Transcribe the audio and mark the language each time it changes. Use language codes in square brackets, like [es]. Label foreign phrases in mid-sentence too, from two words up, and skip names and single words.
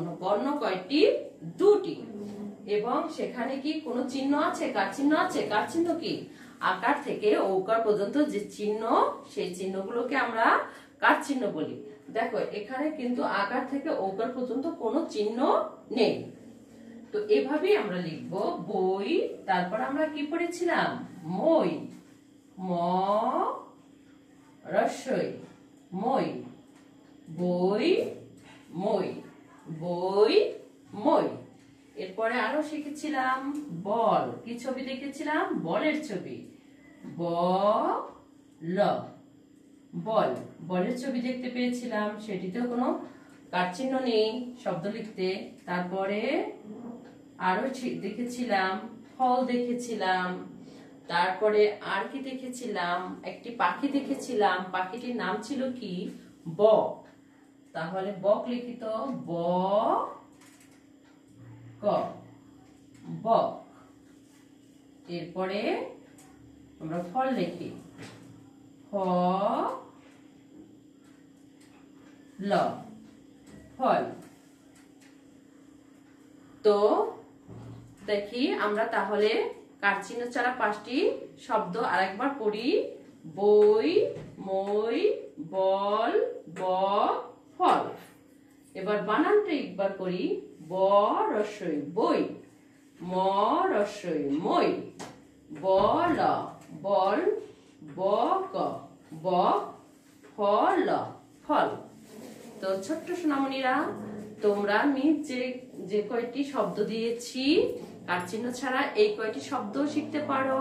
[bn] বর্ণ কয়টি? দুটি। এবং সেখানে কি কোনো চিহ্ন আছে? কার চিহ্ন আছে? কার চিহ্ন কি? আকার থেকে ঔকার পর্যন্ত যে চিহ্ন, সেই চিহ্নগুলোকে আমরা কার চিহ্ন বলি। দেখো এখানে কিন্তু আকার থেকে ঔকার পর্যন্ত কোনো চিহ্ন নেই। তো এভাবেই আমরা লিখব বই। তারপর আমরা কি পড়েছিলাম? মই। ম রস্বই, মই। বই মই, বই মই। এরপরে আরো শিখেছিলাম বল। কি ছবি দেখেছিলাম? বলের ছবি। ব ল, বল। বলের ছবি দেখতে পেয়েছিলাম, সেটিতেও কোনো কার চিহ্ন নেই শব্দ লিখতে। তারপরে আরো দেখেছিলাম ফল দেখেছিলাম। তারপরে আর কি দেখেছিলাম? একটি পাখি দেখেছিলাম। পাখিটির নাম ছিল কি? বক। তাহলে বক লিখিত ব ক, বক। এরপরে আমরা ফল লিখি ফ ল, ফল। তো দেখি আমরা তাহলে কার চিহ্ন ছাড়া 5টি শব্দ আরেকবার পড়ি। বই, মই, বল, বক, ফল। এবার বানানটা একবার করি। ব রস্বই বই, ম রস্বই মই, বল, বল, বক, বক, ফল, ফল। তো ছোট্ট সোনামণিরা, তোমরা আমি যে কয়টি শব্দ দিয়েছি কার চিহ্ন ছাড়া, এই কয়টি শব্দ শিখতে পারো।